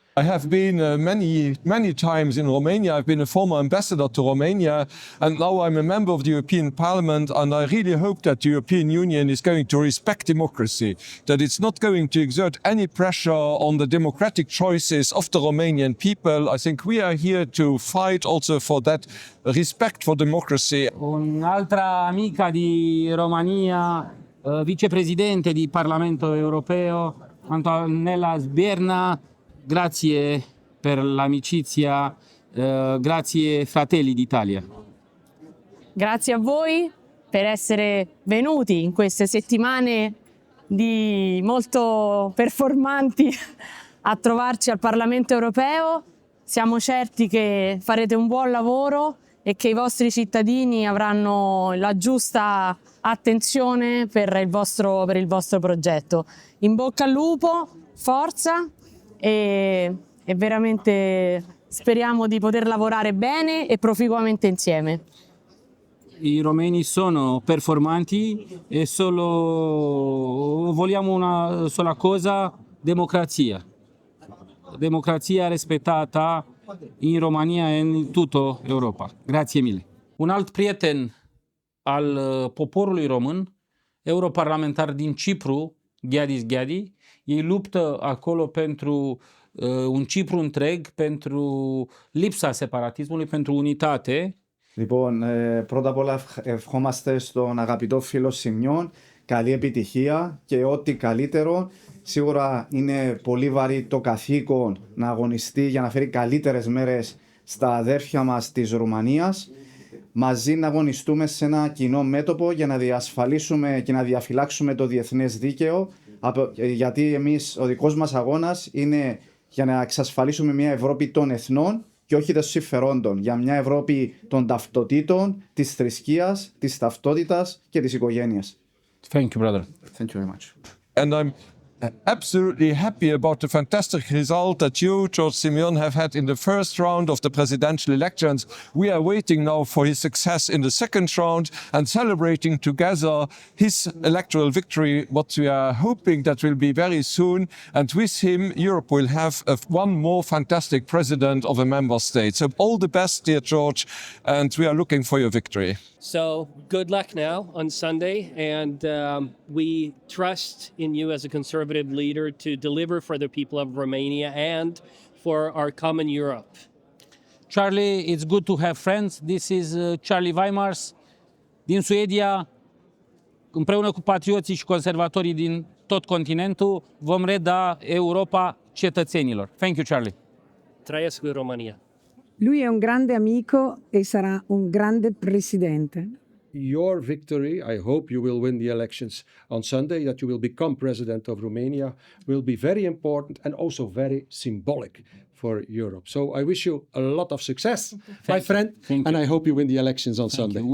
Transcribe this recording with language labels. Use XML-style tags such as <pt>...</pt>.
<en>I have been many times in Romania. I've been a former ambassador to Romania, and now I'm a member of the European Parliament, and I really hope that the European Union is going to respect democracy, that it's not going to exert any pressure on the democratic choices of the Romanian people. I think we are here to fight also for that respect for democracy.</en> <it>Un'altra amica di Romania, vicepresidente di Parlamento Europeo, Antonella Sberna, grazie per l'amicizia, grazie Fratelli d'Italia. Grazie a voi per essere venuti in queste settimane molto performanti a trovarci al Parlamento Europeo. Siamo certi che farete un buon lavoro e che i vostri cittadini avranno la giusta attenzione per il vostro progetto. In bocca al lupo, forza e veramente speriamo di poter lavorare bene e proficuamente insieme. I romeni sono performanti e vogliamo una sola cosa, democrazia. Democrazia rispettata in România e</it> <ro>în</ro> <it>tutta Europa. Grazie mille.</it> <ro>Un alt prieten al poporului român, europarlamentar din Cipru, Gheadis Gheadi, ei luptă acolo pentru un Cipru întreg, pentru lipsa separatismului, pentru unitate.</ro> <el>Λοιπόν, πρώτα απ' όλα ευχόμαστε στον αγαπητό φίλο Σιμιών καλή επιτυχία και ό,τι καλύτερο. Σίγουρα είναι πολύ βαρύ το καθήκον να αγωνιστεί για να φέρει καλύτερες μέρες στα αδέρφια μας της Ρουμανίας. Μαζί να αγωνιστούμε σε ένα κοινό μέτωπο για να διασφαλίσουμε και να διαφυλάξουμε το διεθνές δίκαιο, γιατί εμείς, ο δικός μας αγώνας είναι για να εξασφαλίσουμε μια Ευρώπη των εθνών και όχι των συμφερόντων, για μια Ευρώπη των ταυτοτήτων, της θρησκείας, της ταυτότητας και της οικογένειας.</el> <en>Thank you, brother. Thank you very much. And I'm absolutely happy about the fantastic result that you, George Simeon, have had in the first round of the presidential elections. We are waiting now for his success in the second round and celebrating together his electoral victory, what we are hoping that will be very soon. And with him, Europe will have one more fantastic president of a member state. So all the best, dear George, and we are looking for your victory. So good luck now on Sunday, and we trust in you as a conservative leader to deliver for the people of Romania and for our common Europe. Charlie, it's good to have friends. This is Charlie Weimars</en> <ro>din Suedia. Împreună cu patrioții și conservatorii din tot continentul vom reda Europa cetățenilor.</ro> <en>Thank you, Charlie.</en> <ro>Trăiesc Romania.</ro> <it>Lui è un grande amico e sarà un grande presidente.</it> <en>Your victory, I hope you will win the elections on Sunday, that you will become president of Romania, will be very important and also very symbolic for Europe. So I wish you a lot of success, my friend, and I hope you win the elections on Sunday.</en>